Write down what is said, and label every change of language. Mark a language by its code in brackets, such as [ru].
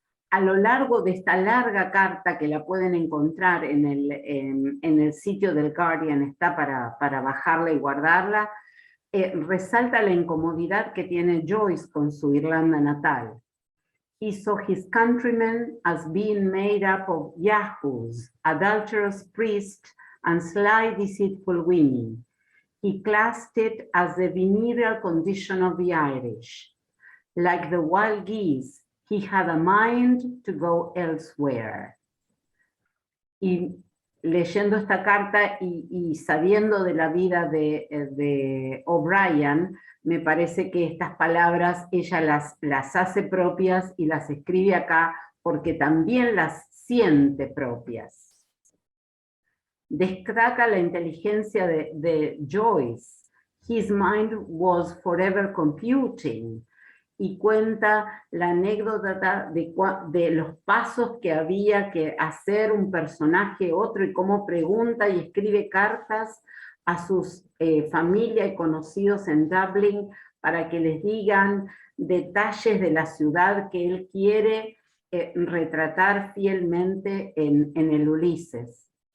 [es] A lo largo de esta larga carta, que la pueden encontrar en el sitio del Guardian, está para bajarla y guardarla, resalta la incomodidad que tiene Joyce con su Irlanda natal. [en] He saw his countrymen as being made up of yahoos, adulterous priests, and sly, deceitful women. He classed it as the venereal condition of the Irish. Like the wild geese, he had a mind to go elsewhere. [es] Y leyendo esta carta y sabiendo de la vida de O'Brien, me parece que estas palabras ella las hace propias y las escribe acá porque también las siente propias. Destaca la inteligencia de Joyce. [en] His mind was forever computing. [es] Y cuenta la anécdota de los pasos que había que hacer un personaje otro y cómo pregunta y escribe cartas a sus familia y conocidos en Dublín para que les digan detalles de la ciudad que él quiere retratar fielmente en el Ulises.